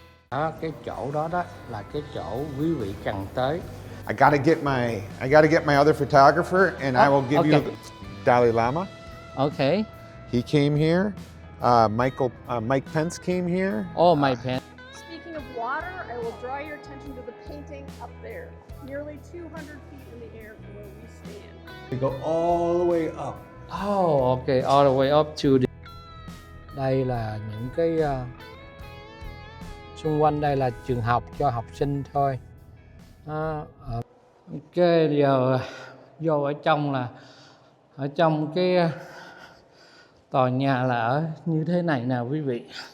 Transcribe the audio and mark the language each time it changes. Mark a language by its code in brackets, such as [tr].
[vi] Đó, cái chỗ đó là cái chỗ quý vị cần tới. [en] I gotta get my other photographer, and I will give you Dalai Lama. Okay. He came here. Mike Pence came here. Oh, Mike Pence. Speaking of water, I will draw your attention to the painting up there, nearly 200 feet in the air from where we stand. We go all the way up. Oh, okay, all the way up to the... [vi] Đây là những cái xung quanh đây là trường học cho học sinh thôi. Ok, giờ vô ở trong là ở trong cái tòa nhà là ở như thế này nè quý vị.